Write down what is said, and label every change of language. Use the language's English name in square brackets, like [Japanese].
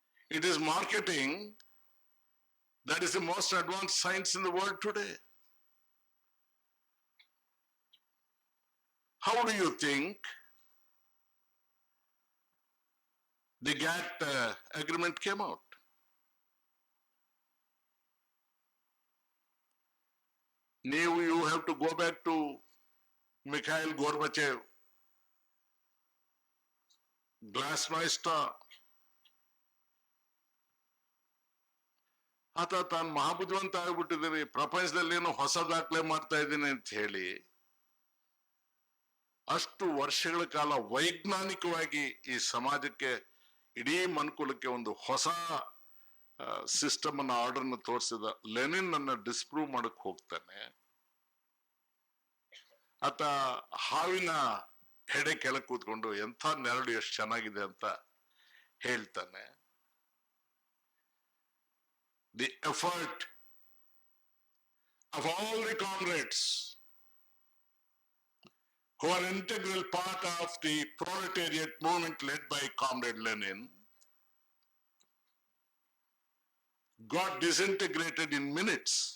[English] It is marketing that is the most advanced science in the world today. How do you think the GATT agreement came out? You have to go back to Mikhail Gorbachev, Glasnost, [Kannada] ಆತ ತಾನು ಮಹಾಬುದ್ಧಿವಂತ ಆಗ್ಬಿಟ್ಟಿದ್ದೀನಿ, ಪ್ರಪಂಚದಲ್ಲಿ ಏನೋ ಹೊಸ ದಾಖಲೆ ಮಾಡ್ತಾ ಇದ್ದೀನಿ ಅಂತ ಹೇಳಿ ಅಷ್ಟು ವರ್ಷಗಳ ಕಾಲ ವೈಜ್ಞಾನಿಕವಾಗಿ ಈ ಸಮಾಜಕ್ಕೆ, ಇಡೀ ಮನುಕುಲಕ್ಕೆ ಒಂದು ಹೊಸ ಸಿಸ್ಟಮ್ ಅನ್ನ ಆರ್ಡರ್ ನ ತೋರಿಸಿದ ಲೆನಿನ್ ಅನ್ನ ಡಿಸ್ಪ್ರೂವ್ ಮಾಡಕ್ ಹೋಗ್ತಾನೆ. ಆತ ಹಾವಿನ ಹೆಡೆ ಕೆಳಗೆ ಕೂತ್ಕೊಂಡು ಎಂಥ ನೆರಳು ಎಷ್ಟು ಚೆನ್ನಾಗಿದೆ ಅಂತ ಹೇಳ್ತಾನೆ. [English] The effort of all the comrades who are integral part of the proletariat movement led by Comrade Lenin got disintegrated in minutes.